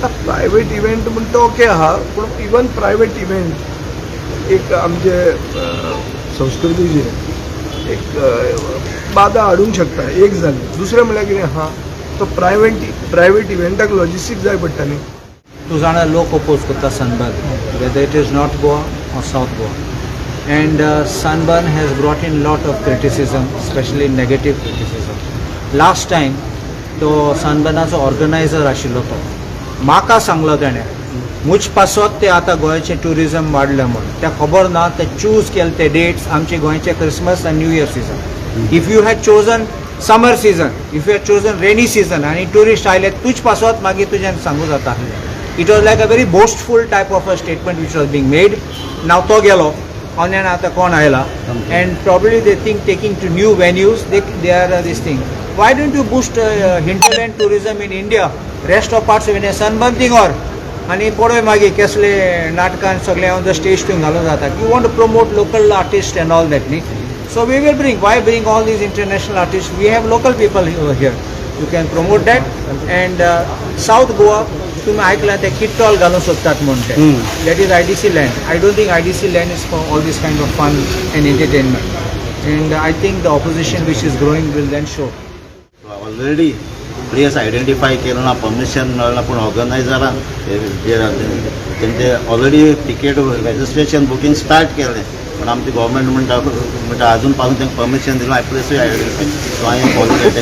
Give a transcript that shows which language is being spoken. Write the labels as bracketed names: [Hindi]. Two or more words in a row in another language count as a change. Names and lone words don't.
[English] private event [Konkani] म्हणटा तो ओके आहा पूण इवन [English] private event [Konkani] एक आमचे संस्कृतीचे एक बाधा हाडूंक शकता. एक जालें. दुसरें म्हणल्यार कितें आहा तो प्रायवेट इव्हेंटाक लॉजिस्टीक जाय पडटा न्ही. तूं जाणा लोक अपोज करता सनबर्न [English] whether it is North Goa or South Goa. And Sunburn has brought in lot of criticism, especially negative criticism. Last time, [Konkani] तो सनबर्नाचो ऑर्गनायझर आशिल्लो तो म्हाका सांगलो तेणें मुझ पासत ते आतां गोंयचें ट्युरिजम वाडलें म्हूण. तें खबर ना ते चूज केले ते डेट्स आमचे गोंयचे क्रिसमस आनी [English] New Year season. If you had chosen summer season, if you had chosen rainy season [Konkani] आनी ट्युरिस्ट आयले तुज पासत मागीर तुज्यान सांगू जाता. [English] It was like a very boastful type of a statement which was being made. Now [Konkani] to gelo, onyan ata kon ayla, [English] and probably they think taking to new venues, they are this thing. Why don't you boost hinterland tourism in India? Rest of parts of India, Sunburn thing or, [Konkani] आणि पळय मागीर कसले नाटकान सगळे [English] on the stage to [Konkani] घालूं जाता. [English] You want to promote local artist and all that न्ही. So we will bring, why bring all these international artist? We have local people here. You can promote that. [Konkani] अँड साऊथ गोवा तुम्ही ऐकला ते किट्टॉल घालूंक सोदतात म्हणून [English] that is IDC land. I don't think IDC land is for all this kind of fun and entertainment. And I think the opposition which is growing will then show. already place identify [Konkani] केलो ना, परमिशन मेळना, पूण ऑर्गनायझरान तेंचे ऑलरेडी [English] ticket registration booking start [Konkani] केलें. पण आमची गव्हर्मेंट म्हणटा अजून पासून तांकां परमिशन दिलां. प्लेसूय आयडेंटिफाय. सो हांवें कॉलिंग